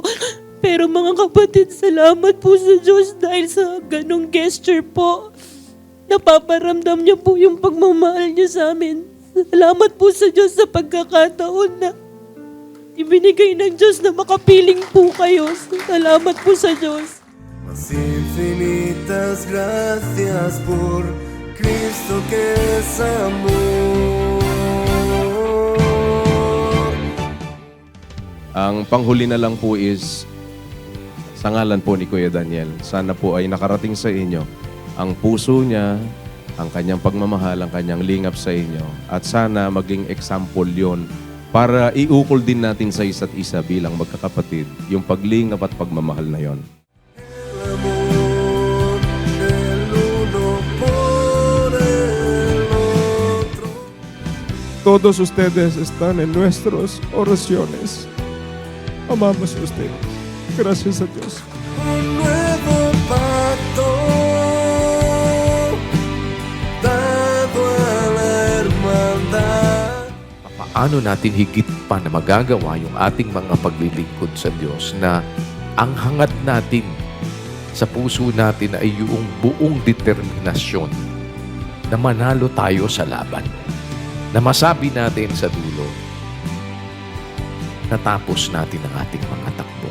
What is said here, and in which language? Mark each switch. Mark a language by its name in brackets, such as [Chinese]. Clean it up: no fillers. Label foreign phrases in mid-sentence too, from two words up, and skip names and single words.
[Filipino] Pero mga kapatid, salamat po sa Diyos dahil sa ganong gesture po. Napaparamdam niyo po yung pagmamahal niyo sa amin. Salamat po sa Diyos sa pagkakataon na ibinigay ng Diyos na makapiling po kayo. Salamat po sa Diyos. [Spanish] Mas infinitas gracias por Cristo que es amor. [Filipino] Ang panghuli na lang po is sa ngalan po ni Kuya Daniel. Sana po ay nakarating sa inyo ang puso niya, ang kanyang pagmamahal, ang kanyang lingap sa inyo. At sana maging example yon para iukol din natin sa isa't isa bilang magkakapatid yung paglingap at pagmamahal na yon. [Spanish] El amor del uno por el otro. Todos ustedes están en nuestras oraciones. Amamos a ustedes. Gracias a Dios. Un nuevo pacto dado a la hermandad. [Filipino] Paano natin higit pa na magagawa yung ating mga paglilingkod sa Diyos na ang hangad natin sa puso natin ay yung buong determinasyon na manalo tayo sa laban. Na masabi natin sa dulo, natapos natin ang ating mga takbo.